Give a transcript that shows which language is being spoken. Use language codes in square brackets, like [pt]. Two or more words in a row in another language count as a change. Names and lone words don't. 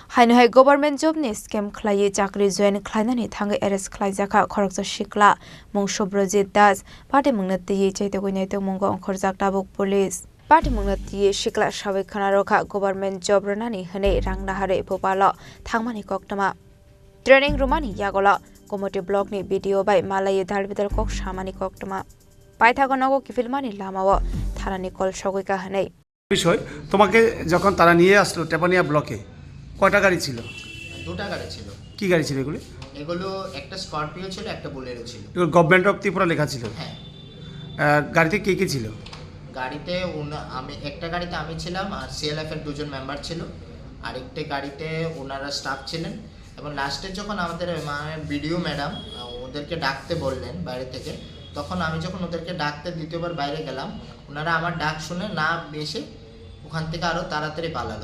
[trp] Hainhai [en] government job [trp] ni scam khlai chakri join khlainani thangai arrest khlai jaka khorakcha shikla mung Shobrojit Das party mungna ti chaite goinai to mungo khorjak tabuk police party mungna ti shikla sabai khana rokha [en] government job [trp] ranani hane rangna hare phopalo thangmani koktama training rumani yagola komoti block ni video bai malai dalbidal kok samani koktama paithagonago kifilmani lamawo thanani kol sogoika hane [bn] বিষয় তোমাকে যখন তারা নিয়ে আসলো টেপানিয়া ব্লকে কয়টা গাড়ি ছিল? দুটা গাড়ি ছিল। কি গাড়ি ছিল এগুলো? এগুলো একটা স্করপিও ছিল, একটা বুলেরো ছিল। এগুলো গভর্নমেন্ট অফ ত্রিপুরা লেখা ছিল? হ্যাঁ। গাড়িতে কে কে ছিল? গাড়িতে একটা গাড়িতে আমি ছিলাম আর সিএলএফ এর দুজন মেম্বার ছিল, আরেকটা গাড়িতে ওনারা স্টাফ ছিলেন এবং লাস্টে যখন আমাদের ভিডিও ম্যাডাম ওদেরকে ডাকতে বললেন বাইরে থেকে, তখন আমি যখন ওদেরকে ডাকতে দ্বিতীয়বার বাইরে গেলাম, ওনারা আমার ডাক শুনে না এসে ওখান থেকে আরও তাড়াতাড়ি পালালো।